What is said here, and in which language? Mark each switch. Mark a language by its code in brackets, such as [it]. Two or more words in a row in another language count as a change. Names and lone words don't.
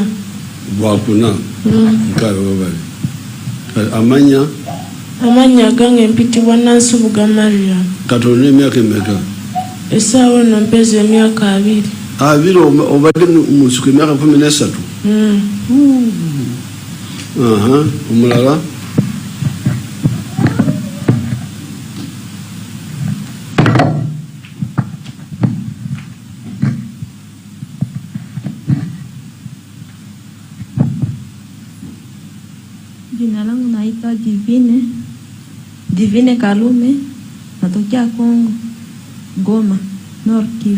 [lg] Gwakuna? Nkale babali. Amanya gange mpitibwa Nansubuga Mariam. Katolina emyaka emeka? Essaawa eno mpeza emyaka 2. 2 obadde mu nsiko emyaka 13? Omulala? [sw] Jina langu naitwa Divine Kalume, natokea Kongo, Goma, North Kivu.